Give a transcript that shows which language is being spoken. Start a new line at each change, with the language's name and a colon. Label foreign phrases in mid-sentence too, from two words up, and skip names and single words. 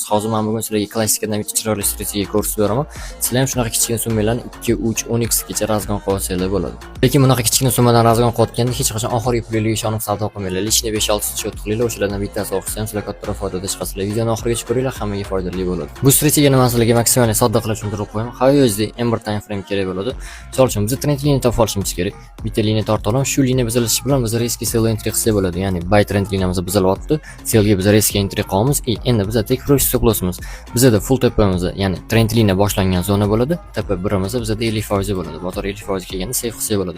Uzbek: Hozir men bugun sizlarga klassikadan bitta chiroyli strategiya ko'rsatib beraman. Sizlar ham shunaqa kichkina summalarni 2, 3, 10x gacha razgon qilsanglar bo'ladi. Lekin bunaqa kichkina summadan razgon qilayotganda hech qachon oxirgi pullarga ishonib savdo qilmanglar. Lishni 5-6 shot qilinglar, o'shalardan bittasi o'xshasa ham sizlar kattaroq foydada chiqasizlar. Videoni oxirigacha ko'ringlar, hammaga foydali bo'ladi. Bu strategiyani men sizlarga maksimal sodda qilib tushuntirib qo'yaman. How Ember
English: time frame
Uzbek: kerak bo'ladi. Misol uchun biz trend liniyani topib olishimiz kerak. Bitta liniya tortib olamiz. Shu liniya buzilishi bilan biz riski
English: sell entry
Uzbek: qilsak bo'ladi. Ya'ni buy trend liniyamiz buzilyapti. Sellga biz riski entry qilamiz. Endi bizda tek rush
English: stop lossimiz.
Uzbek: Bizda full tepamiz, ya'ni trend liniya boshlangan zona bo'ladi. Tepa birimiz bizda 50% bo'ladi. Bozor 50% kelganda safe qilsak bo'ladi.